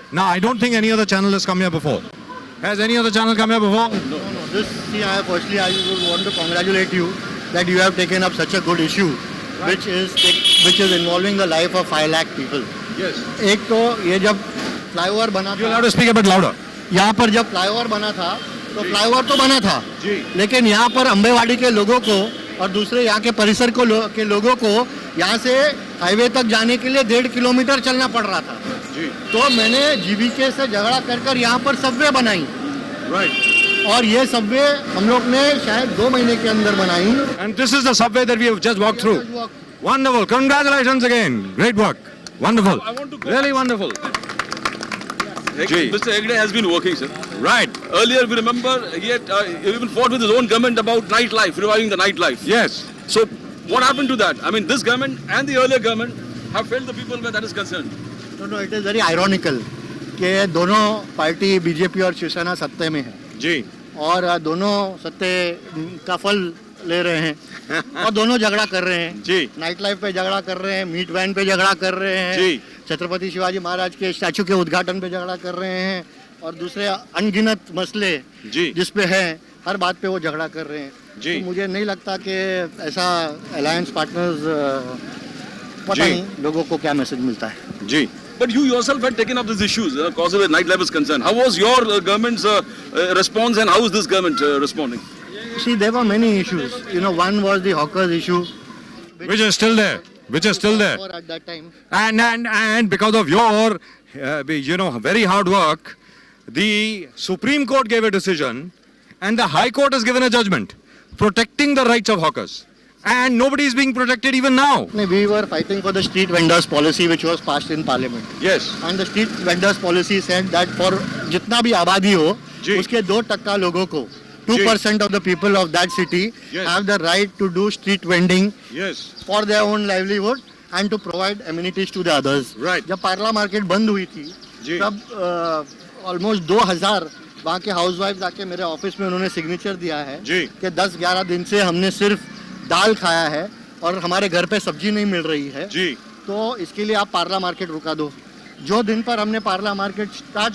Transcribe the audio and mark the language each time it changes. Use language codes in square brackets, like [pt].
[en] Now, I don't think any other channel has come here before. Has any other channel come here before? No. Firstly, I would want to congratulate you that you have taken up such a good issue, which is involving the life of 5 lakh people. Yes. [hi] एक तो ये जब flyover बना [en] You'll [hi] था, [en] have to speak a bit louder. [hi] यहाँ पर जब flyover बना था तो फ्लाईओवर तो बना था, जी। लेकिन यहाँ पर अम्बेवाड़ी के लोगों को और दूसरे यहाँ के परिसर के लोगों को यहाँ से हाईवे तक जाने के लिए 1.5 किलोमीटर चलना पड़ रहा था। जी। तो मैंने जीवीके से झगड़ा कर यहाँ पर सबवे बनाई, Right. और ये सबवे हम लोग ने शायद 2 महीने के अंदर बनाई। [en] And this is the subway that we have just walked through. Wonderful. Congratulations again. Great work. Wonderful. I want to go. Really wonderful. Gee. Mr. Hegde has been working, sir. Right. Earlier, we remember he had even fought with his own government about nightlife, reviving the nightlife. Yes. So, what happened to that? I mean, this government and the earlier government have failed the people where that is concerned. No, it is very ironical [hi] कि दोनों party BJP और शिवसेना सत्ते में है जी। और दोनों सत्ते का फल ले रहे हैं और दोनों झगड़ा कर रहे हैं जी। नाइट लाइफ पे झगड़ा कर रहे हैं, मीट वैन पे झगड़ा कर रहे हैं जी। छत्रपति शिवाजी महाराज के स्टैचू के उद्घाटन पे झगड़ा कर रहे हैं और दूसरे अनगिनत मसले जी। जिसपे है हर बात पे वो झगड़ा कर रहे हैं जी। तो मुझे नहीं लगता कि ऐसा अलायंस पार्टनर्स पता नहीं लोगों को क्या मैसेज मिलता है जी। [en] But you yourself had taken up these issues, cause of where nightlife is concerned. How was your government's response, and how is this government responding? See, there were many issues. One was the hawkers issue. Which is still there. Which is still there. At that time. And because of your, very hard work, the Supreme Court gave a decision and the High Court has given a judgment protecting the rights of hawkers. And nobody is being protected even now. We were fighting for the street vendors policy which was passed in parliament. Yes. And the street vendors policy said that for [hi] जितना भी आबादी हो, जी। उसके 2% लोगों को [en] 2% of the people of that city Yes. have the right to do street vending Yes. for their own livelihood and to provide amenities to the others. Right. [hi] जब पार्ला market बंद हुई थी जी। तब ऑलमोस्ट 2000 वहाँ के हाउसवाइफ आके मेरे ऑफिस में उन्होंने सिग्नेचर दिया है जी। कि 10-11 दिन से हमने सिर्फ दाल खाया है और हमारे घर पे सब्जी नहीं मिल रही है जी। तो इसके लिए आप पार्ला मार्केट रुका दो। जो दिन पर हमने पार्ला मार्केट स्टार्ट